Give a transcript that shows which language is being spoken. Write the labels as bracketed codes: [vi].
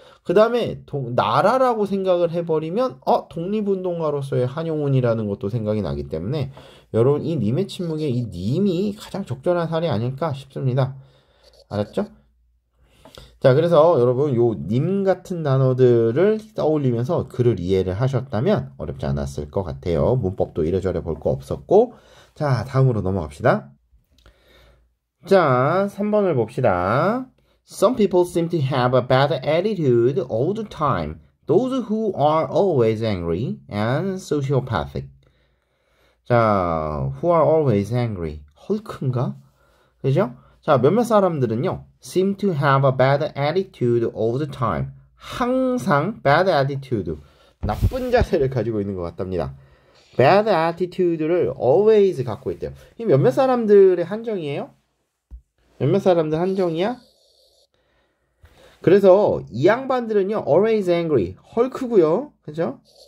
[ko] 그 다음에 나라라고 생각을 해버리면 독립운동가로서의 한용운이라는 것도 생각이 나기 때문에 여러분 이 님의 침묵에 이 님이 가장 적절한 사례 아닐까 싶습니다. 알았죠? 자 그래서 여러분 요 님 같은 단어들을 떠올리면서 글을 이해를 하셨다면 어렵지 않았을 것 같아요. 문법도 이래저래 볼 거 없었고 자 다음으로 넘어갑시다. 자 3번을 봅시다. [en] Some people seem to have a bad attitude all the time. Those who are always angry and sociopathic. [ko] 자, [en] who are always angry. [ko] 헐크인가? 그죠? 자, 몇몇 사람들은요. [en] seem to have a bad attitude all the time. [ko] 항상 [en] bad attitude. [ko] 나쁜 자세를 가지고 있는 것 같답니다. bad attitude를 always 갖고 있대요. 이 몇몇 사람들의 한정이에요? 몇몇 사람들 한정이야? 그래서 이 양반들은요 [en] always angry [ko] 헐크고요 그죠?